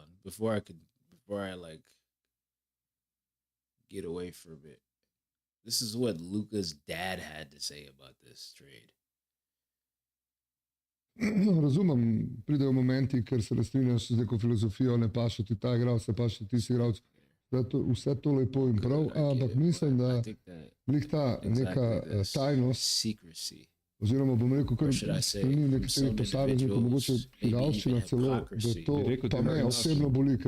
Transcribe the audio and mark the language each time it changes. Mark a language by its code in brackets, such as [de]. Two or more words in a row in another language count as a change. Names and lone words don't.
[en] Before I like get away from it. This is what Luka's dad had to say about this trade. [sl] Razumem, pridejo momenti, ker se ne strinjaš z neko filozofijo, ne paše ti ta igralec, ne paše ti si igralec. Vse to lepo in prav, ampak mislim, da glih ta neka tajnost, oziroma bom rekel, kar strani nekaterih posameznikov, mogoče igralščina celo, da to pa me osebno boli, ker